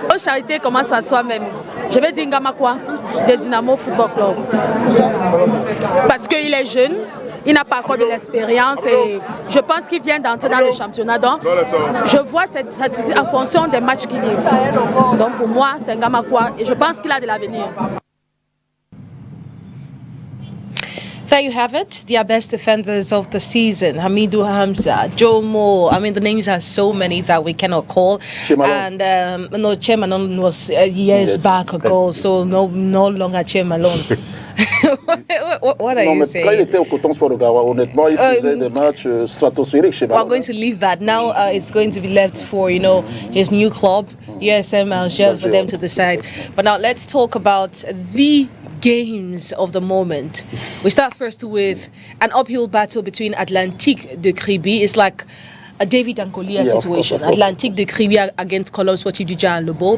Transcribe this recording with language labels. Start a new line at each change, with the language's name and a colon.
French: Charité commence par soi-même. Je vais dire Ngamakwa de Dynamo Football Club. Parce qu'il est jeune, il n'a pas encore de l'expérience et je pense qu'il vient d'entrer dans le championnat. Donc, je vois en fonction des matchs qu'il livre. Donc, pour moi, c'est Ngamakwa et je pense qu'il a de l'avenir.
English: There you have it, their best defenders of the season. Hamidou Hamza, Jomo. I mean, the names are so many that we cannot call. And no, Chemanon was years back ago, so no longer Chemanon. What are you saying?
French: Quand il était au Coton Sport de Gawa, honnêtement, il faisait des matchs stratosphériques chez Malone.
English: We're going to leave that. Now it's going to be left for, his new club, USM Alger, for them to decide. But now let's talk about the games of the moment. We start first with an uphill battle between Atlantique de Kribi. It's like a David and Goliath situation. Of course. Atlantique de Kribi against Colombe Sportif du Jan Lebo.